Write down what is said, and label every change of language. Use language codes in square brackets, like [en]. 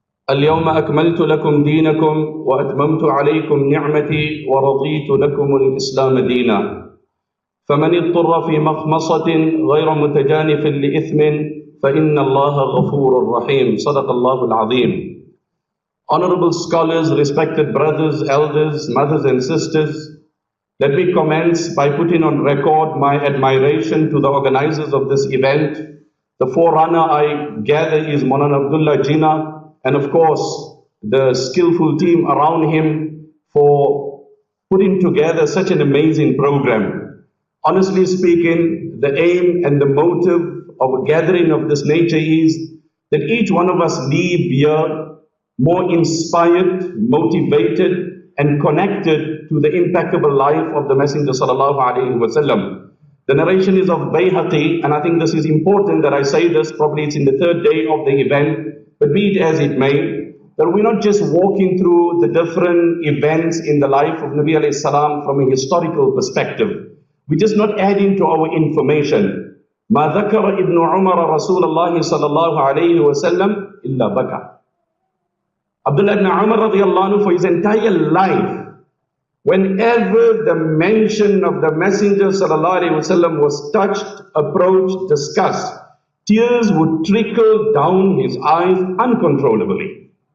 [ar] اليوم أكملت لكم دينكم وأتممت عليكم نعمتي ورضيت لكم الإسلام دينا، فمن اضطر في مخمصة غير متجانف لإثم فإن الله غفور رحيم. صدق الله العظيم. [en] Honorable scholars, respected brothers, elders, mothers and sisters, let me commence by putting on record my admiration to the organizers of this event. The forerunner I gather is Mawlana Abdullah Jinnah, and of course the skillful team around him for putting together such an amazing program. Honestly speaking, the aim and the motive of a gathering of this nature is that each one of us leave here more inspired, motivated and connected to the impeccable life of the Messenger sallallahu alaihi wasallam. The narration is of Bayhaqi, and I think this is important that I say this, probably it's in the third day of the event, but be it as it may, that we're not just walking through the different events in the life of Nabi alayhi salam from a historical perspective. We're just not adding to our information. [ar] مَا ذَكَرَ ابن عمر رسول الله صلى الله عليه وسلم إلا بكى. [en] Abdullah ibn Umar radiallahu anhu, for his entire life, whenever the mention of the Messenger sallallahu alaihi wasallam was touched, approached, discussed, tears would trickle down his eyes uncontrollably.